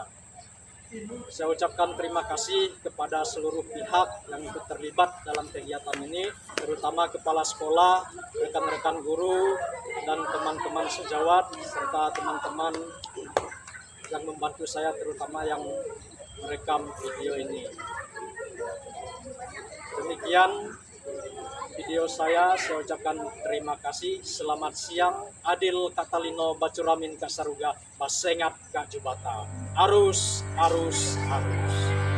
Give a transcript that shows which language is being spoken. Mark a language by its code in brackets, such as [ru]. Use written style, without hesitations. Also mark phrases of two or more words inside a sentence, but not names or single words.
[id] Saya ucapkan terima kasih kepada seluruh pihak yang ikut terlibat dalam kegiatan ini, terutama kepala sekolah, rekan-rekan guru, dan teman-teman sejawat, serta teman-teman yang membantu saya, terutama yang merekam video ini. demikian video saya ucapkan terima kasih. Selamat siang. [knx] Adil Katalino Bacuramin Kasaruga Basengat Kak Jubata. Arus, arus, arus.